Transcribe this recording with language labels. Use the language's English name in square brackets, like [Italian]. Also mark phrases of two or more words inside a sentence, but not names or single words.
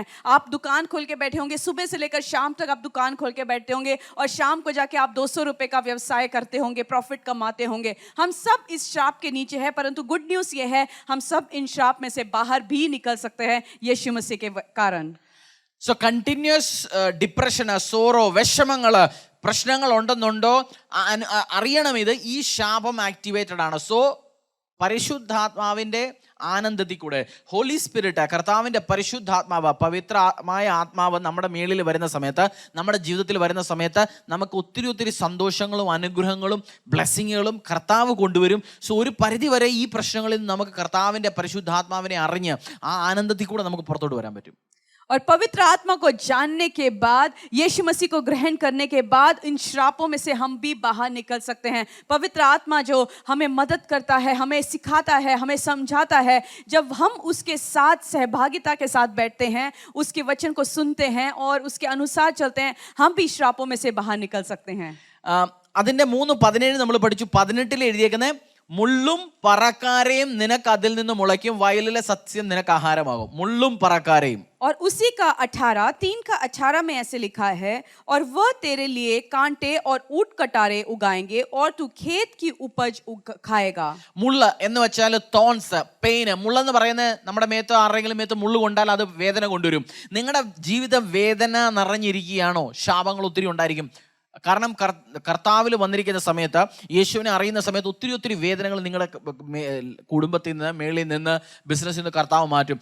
[Hindi] आप दुकान खोल के बैठे होंगे, सुबह से लेकर शाम तक आप दुकान खोल के बैठते होंगे और शाम को जाके आप 200 रुपए का व्यवसाय करते होंगे, प्रॉफिट कमाते होंगे. हम सब इस श्राप के नीचे है, परंतु [English] good news [Hindi] ये है हम सब इन श्राप में से बाहर भी निकल सकते हैं यीशु मसीह के कारण. [Malayalam] സോ [English] continuous depression, [Malayalam] സോറോ, വിഷമങ്ങൾ, പ്രശ്നങ്ങൾ ഉണ്ടെന്നുണ്ടോ അറിയണം. ഇത് ഈ ശാപം ആക്ടിവേറ്റഡ് ആണ്. സോ പരിശുദ്ധാത്മാവിൻ്റെ ആനന്ദത്തിൽ കൂടെ [English] Holy Spirit, [Malayalam] കർത്താവിൻ്റെ പരിശുദ്ധാത്മാവ്, പവിത്രമായ ആത്മാവ് നമ്മുടെ മേളിൽ വരുന്ന സമയത്ത്, നമ്മുടെ ജീവിതത്തിൽ വരുന്ന സമയത്ത് നമുക്ക് ഒത്തിരി സന്തോഷങ്ങളും അനുഗ്രഹങ്ങളും ബ്ലെസ്സിങ്ങുകളും കർത്താവ് കൊണ്ടുവരും. സോ ഒരു പരിധി വരെ ഈ പ്രശ്നങ്ങളിൽ നിന്ന് നമുക്ക് കർത്താവിൻ്റെ പരിശുദ്ധാത്മാവിനെ അറിഞ്ഞ് ആ ആനന്ദത്തിൽ കൂടെ നമുക്ക് പുറത്തോട്ട് വരാൻ പറ്റും. [Hindi] और पवित्र आत्मा को जानने के बाद, यीशु मसीह को ग्रहण करने के बाद इन श्रापों में से हम भी बाहर निकल सकते हैं. पवित्र आत्मा जो हमें मदद करता है, हमें सिखाता है, हमें समझाता है. जब हम उसके साथ सहभागिता के साथ बैठते हैं, उसके वचन को सुनते हैं और उसके अनुसार चलते हैं, हम भी श्रापों में से बाहर निकल सकते हैं. [Malayalam] അതിൻ്റെ 3:17 നമ്മൾ പഠിച്ചു. 18 എഴുതിയേക്കുന്നത് മുള്ളും പറക്കാരയും നിനക്ക് അതിൽ നിന്ന് മുളയ്ക്കും, വയലിലെ സസ്യം നിനക്ക് ആഹാരമാകും. മുള്ളും പറക്കാരയും. [Hindi] और उसी का 3:18 में ऐसे लिखा है, और वह तेरे लिए कांटे और ऊंट कटारे उगाएंगे और तू खेत की उपज खाएगा. [Malayalam] മുള്ള് എന്ന് വെച്ചാൽ [English] thorns, pain. [Malayalam] മുള്ളെന്ന് പറയുന്നത് നമ്മുടെ മേത്തോ ആരെങ്കിലും മേത്തോ മുള്ളു കൊണ്ടാൽ അത് വേദന കൊണ്ടുവരും. നിങ്ങളുടെ ജീവിതം വേദന നിറഞ്ഞിരിക്കുകയാണോ? ശാപങ്ങൾ ഒത്തിരി ഉണ്ടായിരിക്കും. കാരണം കർത്താവിൽ വന്നിരിക്കുന്ന സമയത്ത്, യേശുവിനെ അറിയുന്ന സമയത്ത് ഒത്തിരി വേദനകൾ നിങ്ങളുടെ കുടുംബത്തിൽ നിന്ന്, മേളിൽ നിന്ന്, ബിസിനസ്സിൽ നിന്ന് കർത്താവ് മാറ്റും.